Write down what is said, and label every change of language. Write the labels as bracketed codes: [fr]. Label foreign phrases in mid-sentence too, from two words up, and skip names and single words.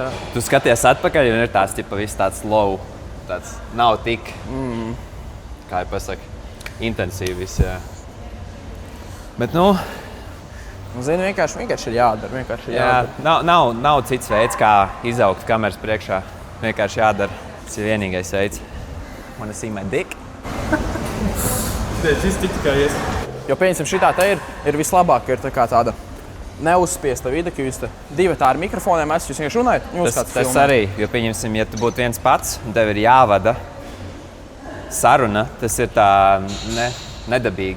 [lv] Tu skaties atpakaļ un ir tāds, viss tāds low. Tāds nav tik, kā jau pasaka, intensīvi viss, jā. Bet, zini, vienkārši ir jādara. Nav cits veids, kā izaugt kameras priekšā. Vienkārši jādara. Tas ir vienīgais veids. [en] Wanna see my dick? [lv] Šis tik tikai ies. Jo, pieņemsim, šitā te ir vislabāk, ir tā kā tāda neuzspiesta vide, ka jūs divi tā ar mikrofoniem esat, jūs vienkārši runājat. Tas arī, jo pieņemsim, ja tu būtu viens pats un tev ir jāvada saruna, tas ir tā nedabīgi.